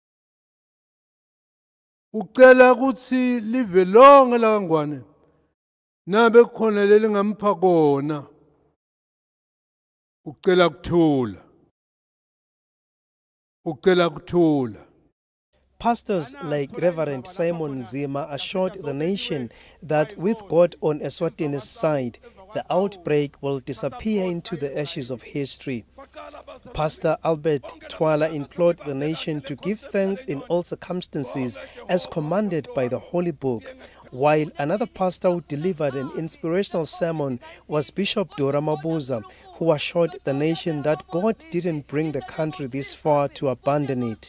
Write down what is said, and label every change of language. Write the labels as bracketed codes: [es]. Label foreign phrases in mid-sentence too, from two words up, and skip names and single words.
[ss] Ucela ukuthi live lonke lakangwane nabe khona lelingampha kona. Ucela kuthula. [en] Pastors like Reverend Simon Zima assured the nation that with God on Eswatini's side, the outbreak will disappear into the ashes of history. Pastor Albert Twala implored the nation to give thanks in all circumstances as commanded by the Holy Book, while another pastor who delivered an inspirational sermon was Bishop Dora Mabuza, who assured the nation that God didn't bring the country this far to abandon it.